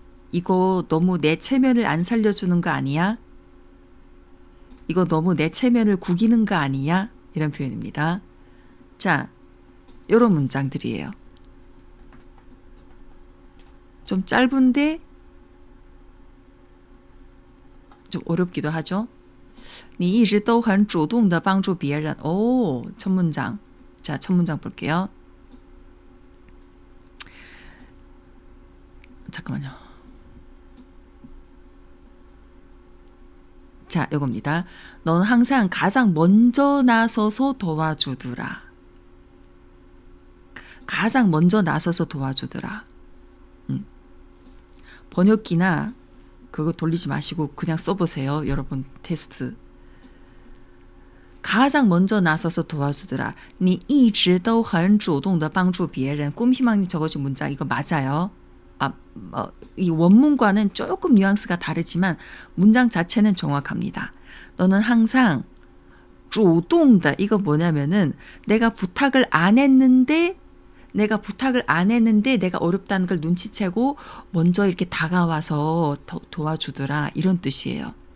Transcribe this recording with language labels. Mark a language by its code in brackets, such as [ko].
[ko] 이거 너무 내 체면을 안 살려주는 거 아니야? 이거 너무 내 체면을 구기는 거 아니야? 이런 표현입니다. 자, 이런 문장들이에요. 좀 짧은데 좀 어렵기도 하죠. [zh] 你一直都很主动地帮助别人. [ko] 오, 첫 문장. 자, 첫 문장 볼게요. 잠깐만요. 자, 이겁니다. 넌 항상 가장 먼저 나서서 도와주더라. 가장 먼저 나서서 도와주더라. 번역기나 그거 돌리지 마시고 그냥 써보세요. 여러분 테스트. 가장 먼저 나서서 도와주더라. [zh] 你一直都很主动地帮助别人. [ko] 꿈희망님 적어준 문장 이거 맞아요. 이 원문과는 조금 뉘앙스가 다르지만 문장 자체는 정확합니다. 너는 항상 主动的 이거 뭐냐면은 내가 부탁을 안 했는데 내가 어렵다는 걸 눈치채고 먼저 이렇게 다가와서 도와주더라 이런 뜻이에요.